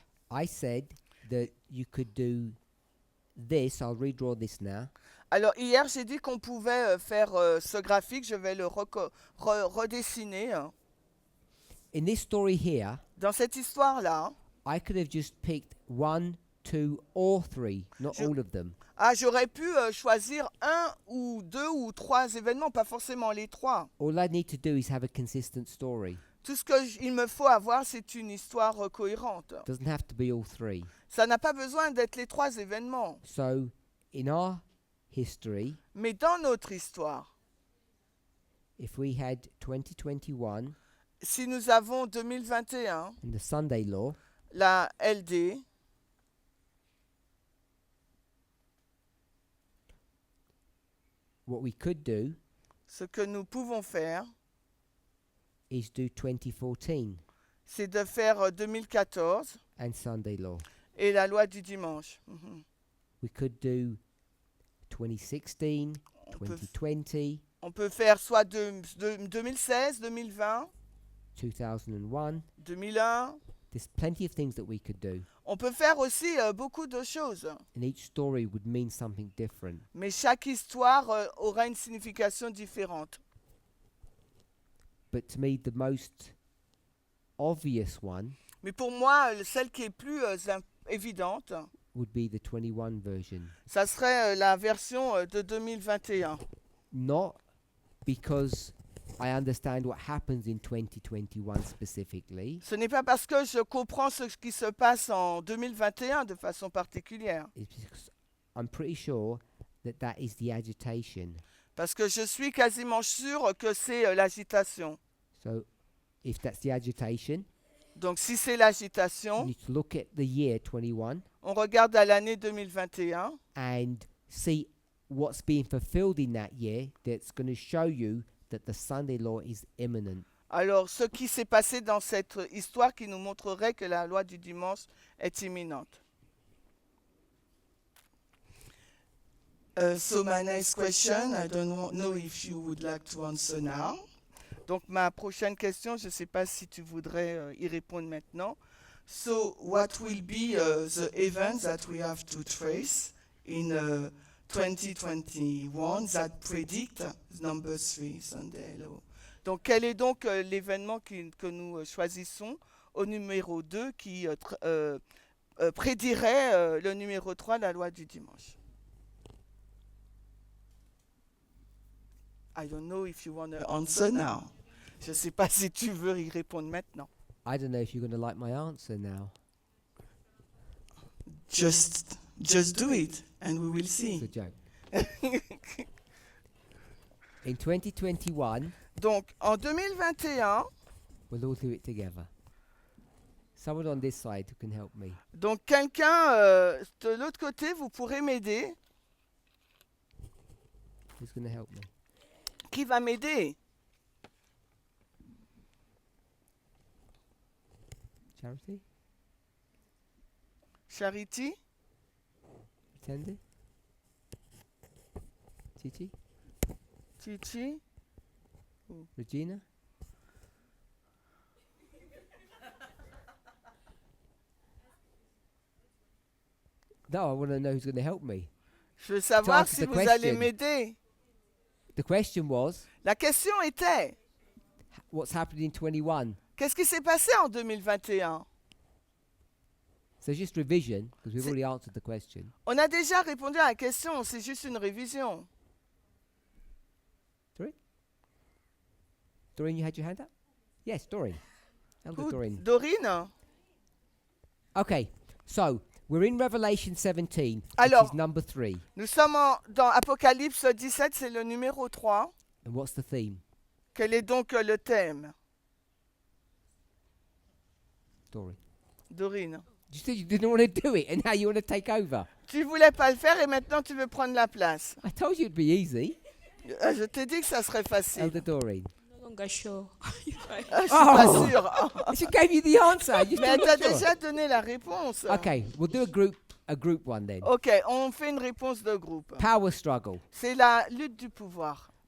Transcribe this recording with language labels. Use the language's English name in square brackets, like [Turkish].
[English] I said that you could do this. I'll redraw this now. [French] alors hier j'ai dit qu'on pouvait faire ce graphique, je vais le redessiner. [English] In this story here, [French] Dans cette histoire-là, [English] I could have just picked 1, 2, or 3, not all of them. [French] j'aurais pu choisir 1 ou 2 ou 3 événements, pas forcément les 3. [English] All I need to do is have a consistent story. [French] Tout ce qu'il me faut avoir, c'est une histoire cohérente. [English] It doesn't have to be all 3. [French] Ça n'a pas besoin d'être les 3 événements. [English] So, in our history, [French] Mais dans notre histoire, [English] if we had 2021 [French] si nous avons 2021, [English] in the Sunday law, [French] la LD, [English] what we could do [French] ce que nous pouvons faire, [English] is do 2014 [French] c'est de faire 2014 [English] and Sunday law. [French] et la loi du dimanche. [English] We could do 2016, [French] On peut, [English] 2020, [French] on peut faire soit 2016, 2020, [English] 2001. [French] 2001. [English] There's plenty of things that we could do. [French] On peut faire aussi beaucoup de choses. [English] And each story would mean something different. [French] Mais chaque histoire aura une signification différente. [English] But to me, the most obvious one [French] Mais pour moi, celle qui est plus évidente, [English] would be the 21 version. [French] ça serait la version de 2021. [English] Not because I understand what happens in 2021 specifically. [French] Ce n'est pas parce que je comprends ce qui se passe en 2021 de façon particulière. [English] It's because I'm pretty sure that that is the agitation. [French] Parce que je suis quasiment sûr que c'est l'agitation. [English] So if that's the agitation, [French] Donc si c'est [English] you [French] l'agitation, [English] need to look at the year 21 [French] on regarde à l'année 2021 [English] and see what's being fulfilled in that year that's going to show you that the Sunday law is imminent. [French] Alors, ce qui s'est passé dans cette histoire qui nous montrerait que la loi du dimanche est imminente. [English] So my next question, I don't know if you would like to answer now. [French] Donc ma prochaine question, je ne sais pas si tu voudrais y répondre maintenant. [English] So what will be the events that we have to trace in 2021 that predict number 3 Sunday law? [French] Donc quel est donc l'événement que nous choisissons au numéro 2 qui prédirait le numéro 3, la loi du dimanche? [English] I don't know if you want to answer now. [French] Je ne sais pas si tu veux y répondre maintenant. [English] I don't know if you're going to like my answer now. Just do it and we will It's a see. joke. In 2021, [French] Donc, en 2021, [English] We'll all do it together. Someone on this side who can help me. [French] donc quelqu'un de l'autre côté, vous pourrez m'aider. [English] Who's going to help me? [French] Qui va m'aider? [English] Charity? [French] Charity? Attendez? [English] Chichi? [French] Chichi? [English] Regina? No, I want to know who's going to help me. [French] Je veux savoir [English] answer [French] si [English] the [French] vous allez [English] question. [French] m'aider. [English] The question was, [French] La question était, [English] what's happened in 21? [French] qu'est-ce qui s'est passé en 2021? [English] So just revision, because we've [French] C'est- [English] already answered the question. [French] On a déjà répondu à la question, c'est juste une révision. [English] Doreen, you had your hand up? Yes, Doreen. Elder Who- Doreen. [French] Dorine? [English] Okay, so we're in Revelation 17, which [French] Alors- [English] is number 3. [French] Nous sommes dans Apocalypse 17, c'est le numéro 3. [English] And what's the theme? [French] Quel est donc le thème, [English] Doreen. [French] Dorine? [English] You said you didn't want to do it, and now you want to take over. [French] Tu voulais pas le faire et maintenant tu veux prendre la place. [English] I told you it'd be easy. [French] Je t'ai dit que ça serait facile. [English] Elder Doreen. No longer sure. If I- [French] Je suis pas [English] Oh. [French] sûre. [English] She gave you the answer. You [French] Mais elle [English] still [French] t'a [English] not sure. [French] déjà donné la réponse. [English] Okay, we'll do a group one then. [French] Ok, on fait une réponse de groupe. [English] Power struggle, [French] C'est la lutte du pouvoir.